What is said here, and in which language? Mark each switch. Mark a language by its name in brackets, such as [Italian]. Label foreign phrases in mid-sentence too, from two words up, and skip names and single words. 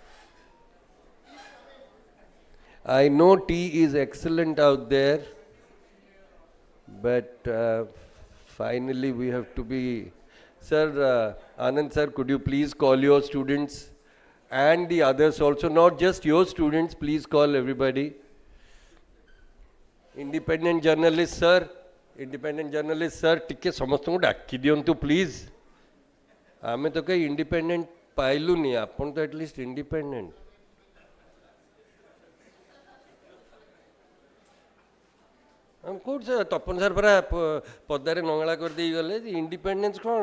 [English] I know tea is excellent out there, but finally we have to be. Sir, Anand sir, could you please call your students and the others also, not just your students, please call everybody. Independent journalist sir, [Odia] ଟିକେ ସମସ୍ତଙ୍କୁ ଡାକି ଦିଅନ୍ତୁ ପ୍ଲିଜ୍। ଆମେ ତ କେହି ଇଣ୍ଡିପେଣ୍ଡେଣ୍ଟ ପାଇଲୁନି, ଆପଣ ତ [English] at least independent. [Odia] କେଉଁଠି ସାର୍ ତପନ ସାର୍ ପରା ପଦାରେ ନଙ୍ଗଳା କରିଦେଇ ଗଲେ, ଇଣ୍ଡିପେଣ୍ଡେନ୍ସ କ'ଣ?